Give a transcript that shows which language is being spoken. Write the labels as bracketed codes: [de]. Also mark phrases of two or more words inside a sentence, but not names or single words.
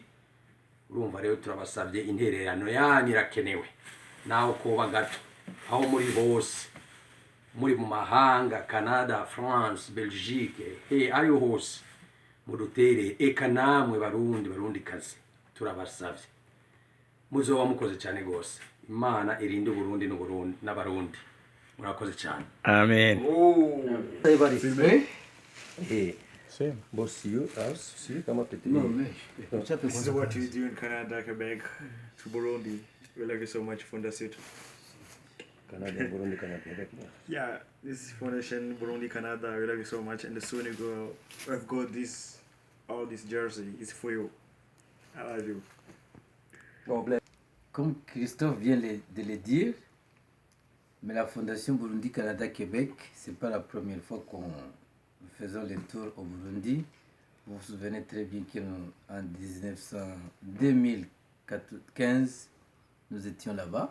[rn] Urumva rero turabasabye intererano yanyu irakenewe, naho kuba gato aho muri bose, muri mu mahanga, Canada, France, Belgique, ayo hose mudutere. Eka namwe barundi kazi turabasabye, muzoba mukoze cyane gose. Imana irinde Burundi n'abarundi. Murakoze cyane. [en] Amen. Everybody. Boss, you come up with the This is what you do in Canada, Quebec, to Burundi. We like you so much, Fondation. Canada, Burundi, Canada, Quebec. Yeah, this is Fondation Burundi, Canada. We like you so much. And the soon we've got all this jersey. It's for you. I love you. God bless. [fr] Comme Christophe vient de le dire, mais la Fondation Burundi Canada Québec, c'est pas la première fois qu'on faisons le tour au Burundi. Vous vous souvenez très bien qu'en 2015, nous étions là-bas.